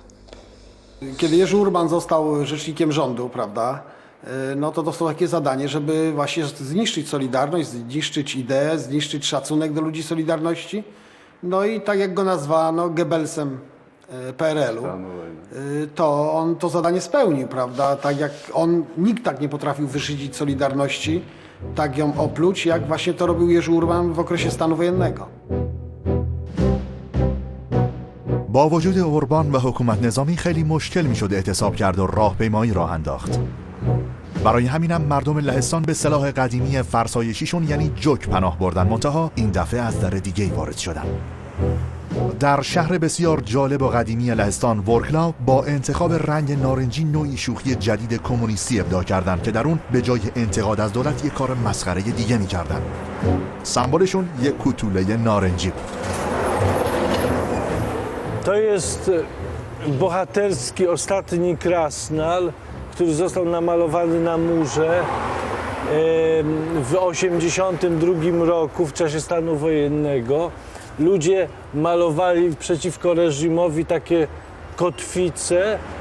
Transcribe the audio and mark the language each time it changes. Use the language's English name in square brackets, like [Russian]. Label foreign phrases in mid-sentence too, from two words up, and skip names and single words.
[Polish] Kiedy Jerzy Urban został rzecznikiem rządu, prawda, no to dostał takie zadanie, żeby właśnie zniszczyć Solidarność, zniszczyć ideę, zniszczyć szacunek do ludzi Solidarności. No i tak jak go nazwano Goebbelsem PRL-u, to on to zadanie spełnił, prawda? Tak jak on, nikt tak nie potrafił wyszydzić Solidarności, tak ją opluć, jak właśnie to robił Jerzy Urban w okresie stanu wojennego. [Persian] با وجود اوربان و حکومت نظامی خیلی مشکل میشد اعتصاب کرد و راهپیمایی راه انداخت. برای همینم مردم لهستان به سلاح قدیمی فرسایشیشون یعنی جوک پناه بردن، منتها این دفعه از در دیگه‌ای وارد شدن. در شهر بسیار جالب و قدیمی لهستان، ورکلا، با انتخاب رنگ نارنجی نوعی شوخی جدید کمونیستی ابداع کردند که در اون به جای انتقاد از دولت یک کار مسخره دیگه می‌کردن. سمبولشون یک کوتوله نارنجی بود. [Polish] To jest bohaterski ostatni krasnal, który został namalowany na murze w 1982 roku, w czasie stanu wojennego. Ludzie malowali przeciwko reżimowi takie kotwice.